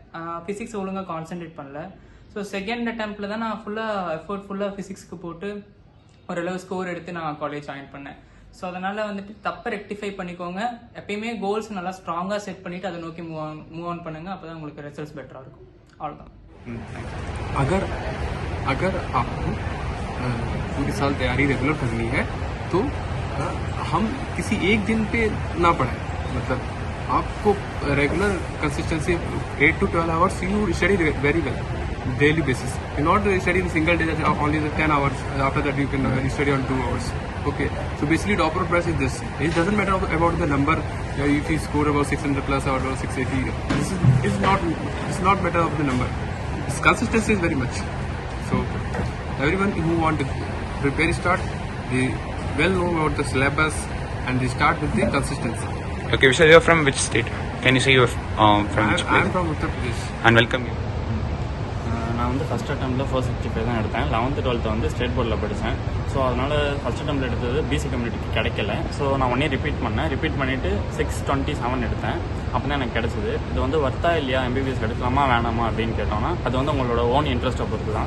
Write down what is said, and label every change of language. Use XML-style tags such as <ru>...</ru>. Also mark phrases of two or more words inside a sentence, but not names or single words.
<ta>ஃபிசிக்ஸ் ஒழுங்காக கான்சென்ட்ரேட் பண்ணல. ஸோ</ta> <en>second attempt</en> <ta>தான் நான் ஃபுல்லாக ஃபிசிக்ஸ்க்கு போட்டு ஓரளவு ஸ்கோர் எடுத்து நான்</ta> <en>college join</en> <ta>பண்ணேன். ஸோ அதனால வந்துட்டு தப்பை ரெக்டிஃபை பண்ணிக்கோங்க. எப்பயுமே கோல்ஸ் நல்லா ஸ்ட்ராங்காக செட் பண்ணிட்டு அதை நோக்கி</ta> <en>move on</en> <ta>பண்ணுங்க. அப்போ தான் உங்களுக்கு ரிசல்ட்ஸ் பெட்டராக இருக்கும். அவ்வளோதான்.</ta> <hi>अगर आपको पूरे साल तैयारी रेगुलर करनी है तो हम किसी एक दिन पे ना पढ़ें. मतलब आपको</hi> <en>regular consistency 8 to 12 hours you study very well daily basis. You not study in single day, that only the 10 hours. After that you can study on 2 hours. Okay, so basically the upper price is this. It doesn't matter about the number. If you score about 600 plus or 680, this is not matter of the number. This consistency is very much. So everyone who want to prepare start, they well know about the syllabus and they start with the consistency. Okay, Vishal, you're from which state? Can you say you're from which place? I am from Uttar Pradesh. And welcome you.</en> <ta>நான் வந்து</ta> <en>first attempt</en> <ta>465 தான் எடுத்தேன். 11th 12th வந்து</ta> <en>state board</en> <ta>படித்தேன். ஸோ அதனால்</ta> <en>first attempt</en> <ta>எடுத்தது</ta> <en>BC community</en> <ta>கிடைக்கல. ஸோ நான் 1 year ரிப்பீட் பண்ணேன். ரிப்பீட் பண்ணிவிட்டு 627 எடுத்தேன். அப்போ தான் எனக்கு கிடச்சிது. இது வந்து வர்த்தா இல்லையா, MBBS எடுக்கலாமா வேணாமா அப்படின்னு கேட்டோன்னா அது வந்து உங்களோட</ta> <en>own interest</en> <ta>பொறுத்து தான்.</ta>